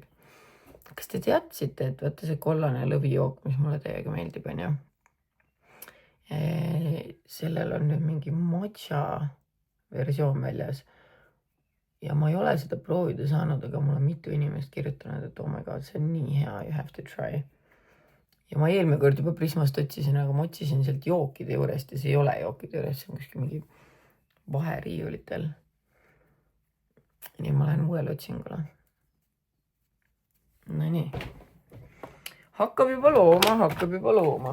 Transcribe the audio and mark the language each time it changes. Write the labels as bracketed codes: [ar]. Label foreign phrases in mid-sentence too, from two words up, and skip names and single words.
[et] Kas te teadsite, et vaata see kollane lõvijook, mis mulle täiega meeldib, on ju? Sellel on nüüd mingi matcha versioon väljas. Ja ma ei ole seda proovida saanud, aga mul on mitu inimest kirjutanud, et [en] oh my god, [et] see on nii hea, [en] you have to try. [et] Ja ma eelmine kord juba Prismast otsisin, aga ma otsisin sealt jookide juurest ja see ei ole jookide juurest, see on kuskil mingi vaheriiulitel. Nii ma lähen uuele otsingule. No nii. Hakkab juba looma.